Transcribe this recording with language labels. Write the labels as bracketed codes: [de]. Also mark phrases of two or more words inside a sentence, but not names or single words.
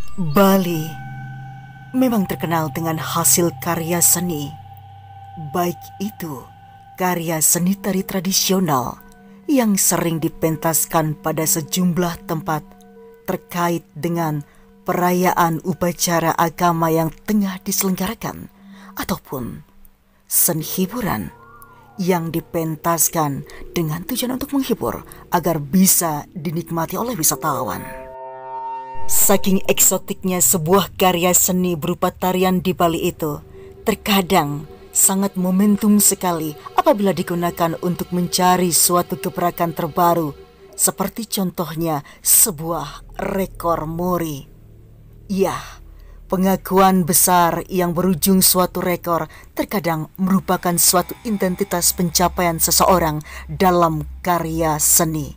[id] Bali memang terkenal dengan hasil karya seni, baik itu karya seni tari tradisional yang sering dipentaskan pada sejumlah tempat terkait dengan perayaan upacara agama yang tengah diselenggarakan, ataupun seni hiburan yang dipentaskan dengan tujuan untuk menghibur agar bisa dinikmati oleh wisatawan. Saking eksotiknya sebuah karya seni berupa tarian di Bali itu, terkadang sangat momentum sekali apabila digunakan untuk mencari suatu gebrakan terbaru, seperti contohnya sebuah rekor muri. Ya, pengakuan besar yang berujung suatu rekor terkadang merupakan suatu identitas pencapaian seseorang dalam karya seni.